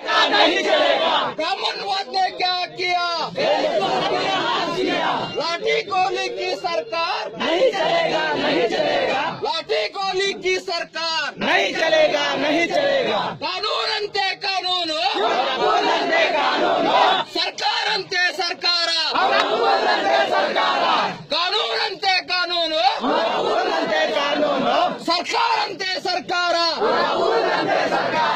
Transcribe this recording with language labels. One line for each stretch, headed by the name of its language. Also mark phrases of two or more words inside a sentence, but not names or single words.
Hindi: नहीं चलेगा। ब्राह्मणवाद ने क्या किया, लाठी गोली की सरकार नहीं चलेगा, नहीं चलेगा, लाठी गोली की सरकार नहीं चलेगा, नहीं चलेगा।
Kannada: ಕಾನೂನಂತೆ ಕಾನೂನು ಅವರಪ್ಪನಂತೆ ಕಾನೂನು, ಸರ್ಕಾರಂತೆ ಸರ್ಕಾರ ಅವರಪ್ಪನಂತೆ ಸರ್ಕಾರ, ಕಾನೂನಂತೆ ಕಾನೂನು ಅವರಪ್ಪನಂತೆ ಕಾನೂನು, ಸರ್ಕಾರಂತೆ ಸರ್ಕಾರ. ಅವರಪ್ಪನಂತೆ ಸರ್ಕಾರ.